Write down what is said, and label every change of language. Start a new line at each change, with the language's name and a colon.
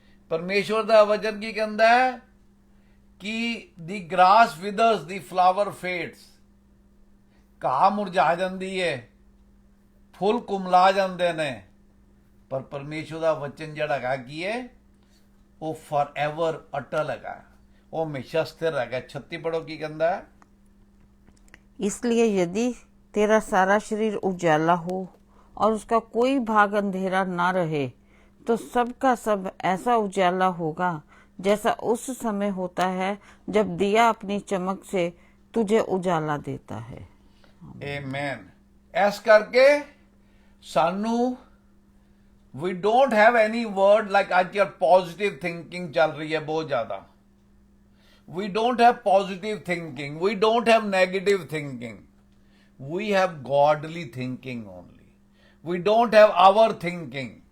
Punjabi: ਪਰਮੇਸ਼ਵਰ ਦਾ ਵਚਨ ਕੀ ਕਹਿੰਦਾ ਹੈ ਕਿ
English: The grass withers, the flower fades.
Punjabi: ਘਾਹ ਮੁਰਝਾ ਜਾਂਦੀ ਹੈ, ਫੁੱਲ ਕੁਮਲਾ ਜਾਂਦੇ ਨੇ, ਪਰ ਪਰਮੇਸ਼ਵਰ ਦਾ ਵਚਨ ਜਿਹੜਾ ਹੈਗਾ ਕੀ ਹੈ, ਉਹ ਫॉरएवर ਅਟਲ ਹੈਗਾ, ਉਹ ਹਮੇਸ਼ਾ ਸਥਿਰ ਹੈਗਾ। 36 ਪੜੋ ਕੀ ਕਹਿੰਦਾ ਹੈ,
Hindi: इसलिए यदि तेरा सारा शरीर उजाला हो और उसका कोई भाग अंधेरा ना रहे तो सबका सब ऐसा उजाला होगा जैसा उस समय होता है जब दिया अपनी चमक से तुझे उजाला देता है। आमीन।
Punjabi: ਇਸ ਕਰਕੇ ਸਾਨੂੰ
English: we don't have any word like
Punjabi: ਅੱਜ ਕੱਲ੍ਹ positive thinking ਚੱਲ ਰਹੀ ਹੈ ਬਹੁਤ ਜ਼ਿਆਦਾ।
English: We don't have positive thinking. We don't have negative thinking. We have godly thinking only. We don't have our thinking.